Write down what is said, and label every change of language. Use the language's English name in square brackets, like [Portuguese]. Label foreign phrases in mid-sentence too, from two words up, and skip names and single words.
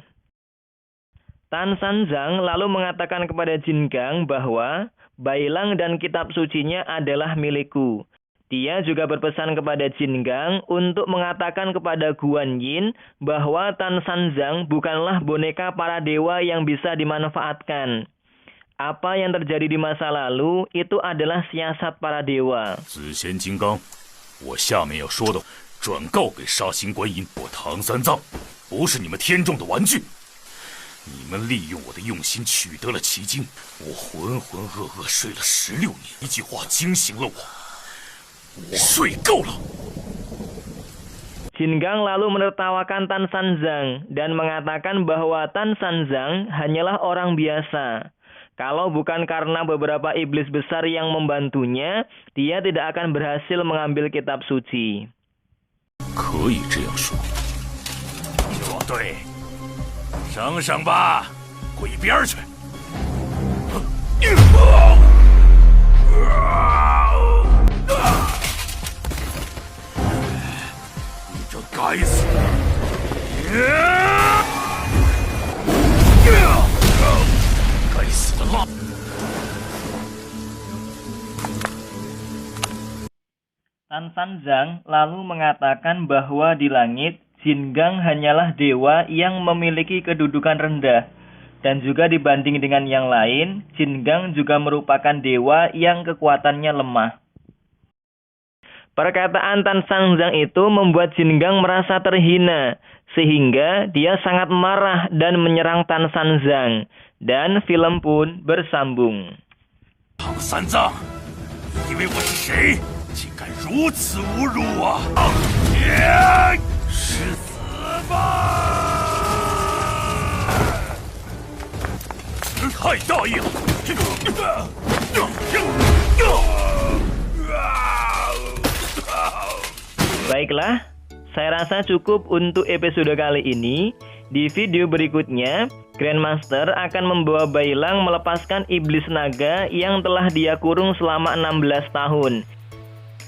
[Indonesian] Tan Sanzang lalu mengatakan kepada Jin Gang bahwa Bailang dan kitab sucinya adalah milikku. Dia juga berpesan kepada Jin Gang untuk mengatakan kepada Guan Yin bahwa Tan Sanzang bukanlah boneka para dewa yang bisa dimanfaatkan. Apa yang terjadi di masa lalu itu adalah siasat para dewa. [Chinese] 紫仙金刚，我下面要说的转告给杀心观音，我唐三藏不是你们天众的玩具。你们利用我的用心取得了奇经，我浑浑噩噩睡了16年，一句话惊醒了我，我睡够了。 [Indonesian] Jin Gang lalu menertawakan Tan Sanzang dan mengatakan bahwa Tan Sanzang hanyalah orang biasa. Kalau bukan karena beberapa iblis besar yang membantunya, dia tidak akan berhasil mengambil kitab suci. [Chinese] 可以这样说。说对。省省吧，滚一边去！你这该死的！该死的蜡！ [Indonesian] Tan Sanzang lalu mengatakan bahwa di langit Jin Gang hanyalah dewa yang memiliki kedudukan rendah. Dan juga dibanding dengan yang lain, Jin Gang juga merupakan dewa yang kekuatannya lemah. Perkataan Tan Sanzang itu membuat Jin Gang merasa terhina, sehingga dia sangat marah dan menyerang Tan Sanzang. Dan film pun bersambung. [Chinese] 唐三藏，你以为我是谁？竟敢如此侮辱我！去死吧！太大意了！ [Indonesian] Baiklah, saya rasa cukup untuk episode kali ini. Di video berikutnya, Grandmaster akan membawa Bailang melepaskan iblis naga yang telah dia kurung selama 16 tahun.